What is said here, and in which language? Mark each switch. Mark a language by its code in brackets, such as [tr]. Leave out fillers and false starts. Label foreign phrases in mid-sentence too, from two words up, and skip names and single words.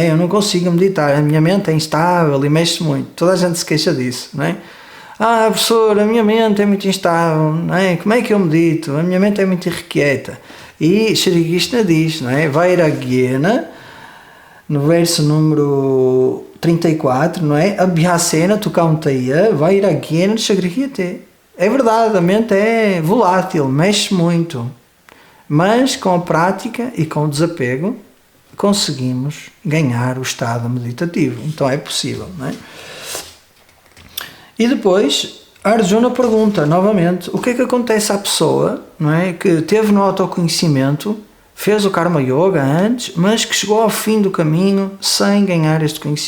[pt] Eu não consigo meditar, a minha mente é instável e mexe muito. Toda a gente se queixa disso, não é? Ah, professor, a minha mente é muito instável, não é? Como é que eu medito? A minha mente é muito irrequieta. E Shri Krishna diz, não é? Vairagyena, no verso número 34, não é? [sa] अभ्यासेन तु कौन्तेय वैराग्येण शगृह्यते. [pt] É verdade, a mente é volátil, mexe muito. Mas com a prática e com o desapego conseguimos ganhar o estado meditativo. Então é possível, não é? E depois Arjuna pergunta novamente o que é que acontece à pessoa, não é, que teve no autoconhecimento, fez o [sa] कर्म योग [pt] antes, mas que chegou ao fim do caminho sem ganhar este conhecimento.